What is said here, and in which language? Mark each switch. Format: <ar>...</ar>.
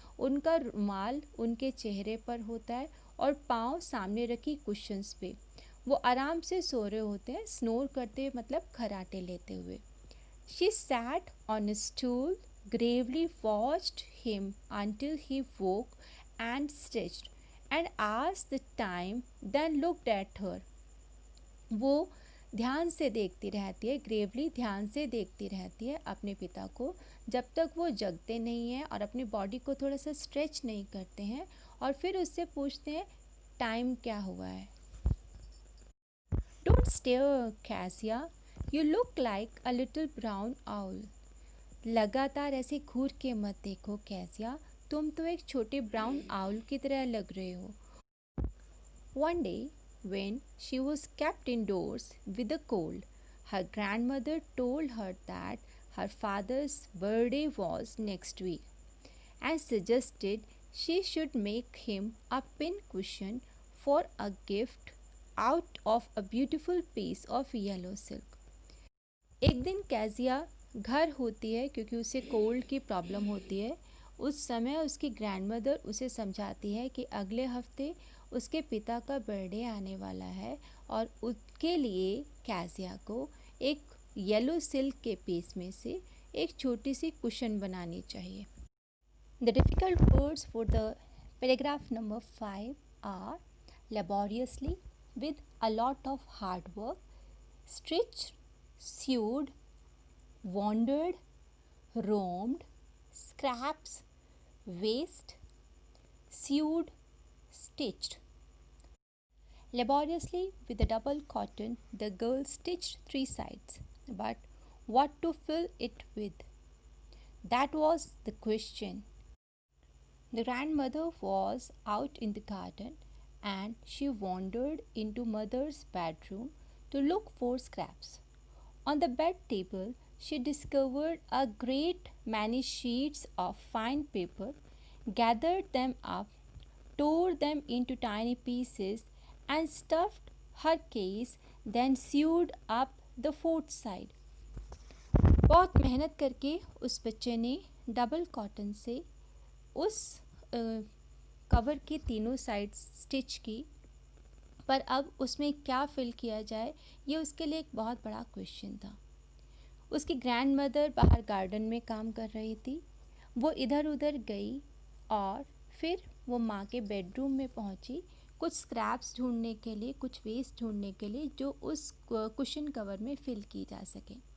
<hi>उनका रुमाल उनके चेहरे पर होता है और पाँव सामने रखी कुशन्स पे. वो आराम से सो रहे होते हैं, स्नोर करते मतलब खराटे लेते हुए.</hi> <en>She sat on a stool, gravely watched him until he woke and stretched, and asked the time, then looked at her.</en> <hi>वो ध्यान से देखती रहती है, ग्रेवली ध्यान से देखती रहती है अपने पिता को जब तक वो जगते नहीं हैं और अपनी बॉडी को थोड़ा सा स्ट्रेच नहीं करते हैं, और फिर उससे पूछते हैं टाइम क्या हुआ है.</hi> <en>Don't stare, Cassia. You look like a little brown owl.</en> <hi>लगातार ऐसे घूर के मत देखो कैसिया, तुम तो एक छोटे ब्राउन आउल की तरह लग रहे हो.</hi> <en>One day, when she was kept indoors with a cold, her grandmother told her that her father's birthday was next week and suggested she should make him a pin cushion for a gift out of a beautiful piece of yellow silk.</en> <hi>एक दिन कैज़िया घर होती है क्योंकि उसे cold की problem होती है. उस समय उसकी ग्रैंडमदर उसे समझाती है कि अगले हफ्ते उसके पिता का बर्थडे आने वाला है और उसके लिए कैज़िया को एक येलो सिल्क के पीस में से एक छोटी सी कुशन बनानी चाहिए.</hi> <en>The difficult words for the paragraph number 5 are laboriously, with a lot of hard work, stitched, sewed, wandered, roamed, scraps, waste, sewed, stitched. Laboriously, with the double cotton, the girl stitched three sides. But what to fill it with? That was the question. The grandmother was out in the garden and she wandered into mother's bedroom to look for scraps. On the bed table, she discovered a great many sheets of fine paper, gathered them up, tore them into tiny pieces, and stuffed her case, then sewed up the fourth side.</en> <hi>बहुत मेहनत करके उस बच्चे ने double cotton से उस cover की तीनों साइड्स स्टिच की, पर अब उसमें क्या फिल किया जाए ये उसके लिए एक बहुत बड़ा क्वेश्चन था। उसकी ग्रैंडमदर बाहर गार्डन में काम कर रही थी। वो इधर उधर गई और फिर वो माँ के बेडरूम में पहुँची कुछ स्क्रैप्स ढूंढने के लिए, कुछ वेस्ट ढूंढने के लिए जो उस कुशन कवर में फिल की जा सके।</hi>